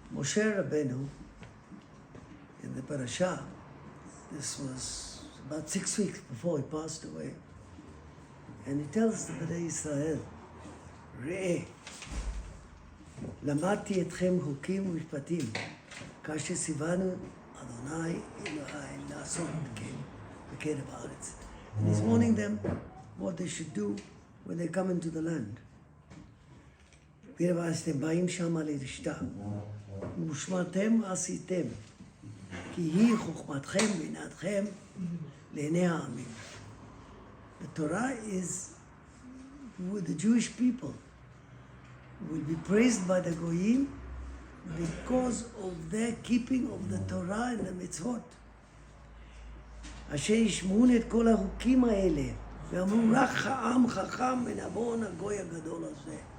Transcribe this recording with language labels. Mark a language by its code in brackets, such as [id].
[en] Moshe Rabbeinu, in the parasha, this was about 6 weeks before he passed away, and he tells the Bnei Israel, [he] ראה, למדתי אתכם חוקים ומשפטים, כאשר ציוונו אדוני אלוהי לעשות בקרב הארץ. [en] And he's warning them what they should do when they come into the land. [he] בקרב הארץ אתם באים שמה לרשתה, ושמרתם ועשיתם, כי היא חוכמתכם ועינתכם לעיני העמים. [en] The Torah is, with the Jewish people, will be praised by the Goyim because of their keeping of the Torah and the mitzvot. [he] אשר ישמעון את כל החוקים האלה, ואמרו רק העם חכם ונבון הגוי הגדול הזה.